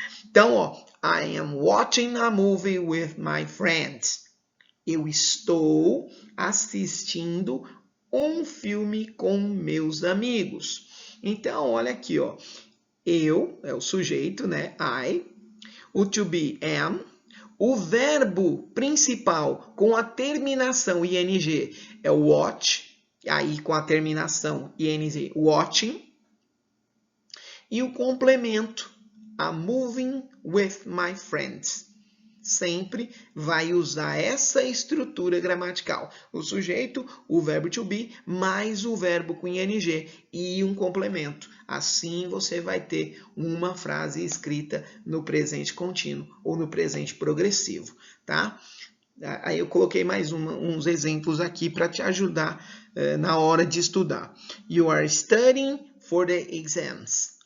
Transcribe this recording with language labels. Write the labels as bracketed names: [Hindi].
[Portuguese] Então, ó, [English] I am watching a movie with my friends. [Portuguese] Eu estou assistindo um filme com meus amigos. Então, olha aqui, ó. Eu é o sujeito, né? I. O to be am. O verbo principal com a terminação ing é o watch. Aí com a terminação ing, watching. E o complemento [English] I'm moving with my friends. [Portuguese] Sempre vai usar essa estrutura gramatical. O sujeito, o verbo to be, mais o verbo com ing e um complemento. Assim você vai ter uma frase escrita no presente contínuo ou no presente progressivo, tá? Aí eu coloquei mais uns exemplos aqui para te ajudar na hora de estudar. [English] You are studying for the exams.